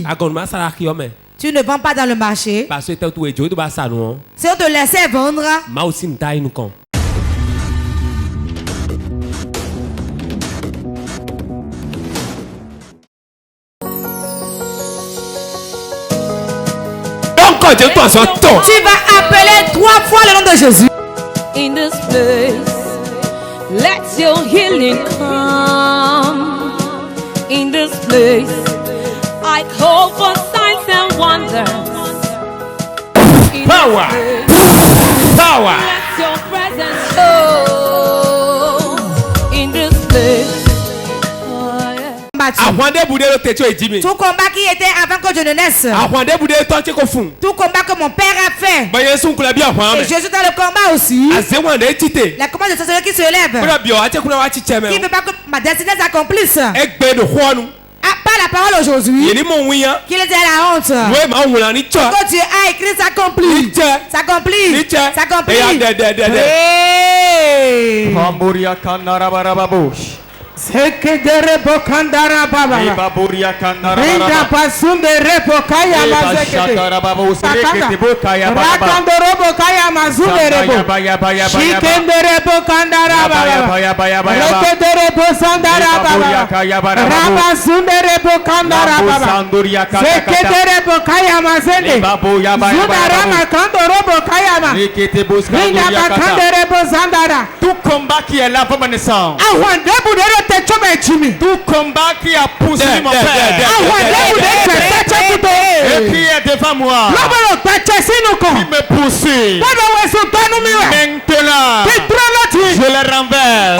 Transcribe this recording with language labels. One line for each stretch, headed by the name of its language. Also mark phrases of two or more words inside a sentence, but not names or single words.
French: Tu ne vends pas dans le marché. Si on te laissait vendre, tu vas appeler 3 fois le nom de Jésus.
English: In this place, let your healing come. In this place, I call for signs and wonders. Power! Power! Let your presence show. In this place.
French: Tout combat qui était avant que je ne naisse. Tout combat que mon père a fait. Et je suis dans le combat aussi. La combat de sorcellerie qui se lève. Qui ne veut pas que ma destinée s'accomplisse. Pas la parole aujourd'hui. Qu'il était la honte. Quand Dieu a écrit, s'accomplit. S'accomplit. S'accomplit. Sekedere bokandara baba. Rinda pasundere bokaya mazekete. Rakandoro bokaya mazundere bo. Shikendere bokandara baba. Rekedere bosandara baba. Rabasundere bokandara baba. Sekedere bokaya mazende. Zundara makandoro bokaya ma. Rinda bakandere bosandara. Tout combat qui est là pour ma naissance. Tout combat qui a poussé mon père et qui est devant moi, qui me poursuit, maintenant je le renverse.